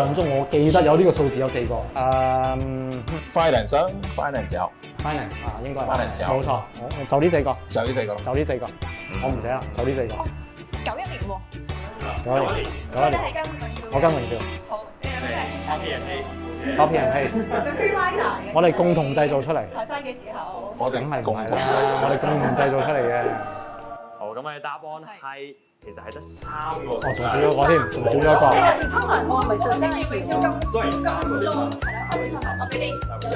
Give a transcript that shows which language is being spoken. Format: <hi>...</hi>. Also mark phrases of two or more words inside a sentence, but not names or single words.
<yue>印象中我記得有呢個數字有4個。 Finance 啊，Finance 有， Finance 啊，應該係 Finance 有冇錯，我就呢4個，就呢4個咯。就呢4個，我唔寫啦，就呢4個。 91年喎， 91年，你哋係跟我跟榮少好，你哋咩</yue> <en>，copy and paste，</en> <yue>係</yue> <en>free rider</en> <yue>嘅？我哋共同製造出嚟，學生嘅時候，我哋梗係唔共係啦，同製造。我哋共同製造出嚟嘅。好，咁我哋答案係其實係得3個。我仲少咗個添，仲少咗一個。我唔係上升嘅微笑咁。 Sorry，3個啫嘛。我俾你再</yue>